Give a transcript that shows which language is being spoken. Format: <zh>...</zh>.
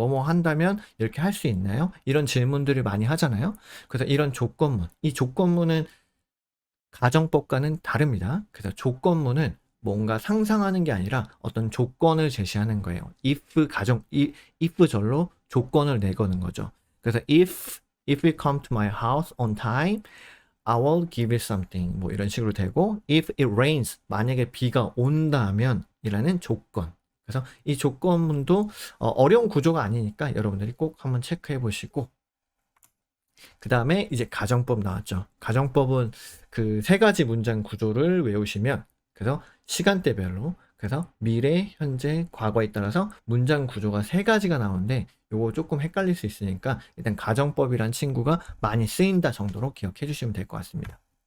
<ko>뭐뭐 한다면 이렇게 할 수 있나요? 이런 질문들을 많이 하잖아요. 그래서 이런 조건문, 이 조건문은 가정법과는 다릅니다. 그래서 조건문은 뭔가 상상하는 게 아니라 어떤 조건을 제시하는 거예요. if 절로 조건을 내거는 거죠. 그래서</ko> <en>if you come to my house on time, I will give you something.</en> <ko>뭐 이런 식으로 되고</ko> <en>if it rains,</en> <ko>만약에 비가 온다면 이라는 조건. 그래서 이 조건문도 어려운 구조가 아니니까 여러분들이 꼭 한번 체크해 보시고 그 다음에 이제 가정법 나왔죠. 가정법은 그 세 가지 문장 구조를 외우시면 그래서 시간대별로 그래서 미래, 현재, 과거에 따라서 문장 구조가 세 가지가 나오는데 요거 조금 헷갈릴 수 있으니까 일단 가정법이란 친구가 많이 쓰인다 정도로 기억해 주시면 될 것 같습니다.</ko>